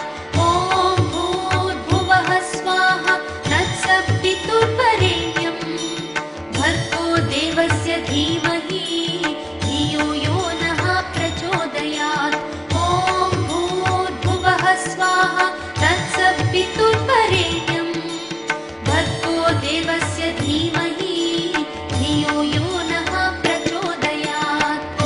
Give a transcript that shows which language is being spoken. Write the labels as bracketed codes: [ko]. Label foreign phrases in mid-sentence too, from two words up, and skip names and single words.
[sa] ఓం భూర్భువః స్వాహ తత్సవితుర్వరేణ్యం భర్గో దేవస్య ధీమహి ధియో యో నః ప్రచోదయాత్. ఓం భూర్భువః స్వాహ తత్సవితుర్వరేణ్యం భర్గో దేవస్య ధీమహి ధియో యో నః ప్రచోదయాత్.